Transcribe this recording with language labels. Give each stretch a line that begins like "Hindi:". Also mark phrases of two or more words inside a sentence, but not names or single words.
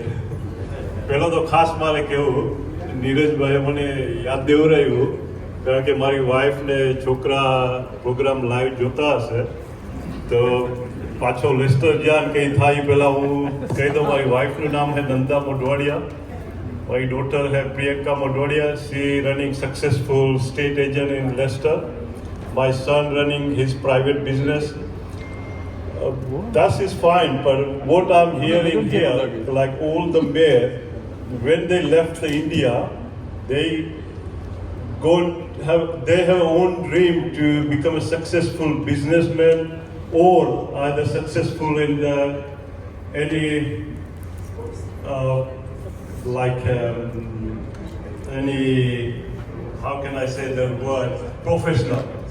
Gujarati: પહેલો તો ખાસ મારે કહેવું, નીરજભાઈએ મને યાદ દેવરાયું કારણ કે મારી વાઈફ ને છોકરા પ્રોગ્રામ લાઈવ જોતા હશે તો પાછો લેસ્ટર જ્યાં કંઈ થાય પહેલાં હું કહી દઉં. મારી વાઈફનું નામ છે નંદા મોઢવાડિયા. મારી ડોટર है प्रियंका मोढवाडिया.
English: She running successful state agent in Leicester. My son running his private business. That is fine, but what I'm hearing here, like all the mayor, when they left the India, they have own dream to become a successful businessman or either successful in any any, how can I say the word, professional.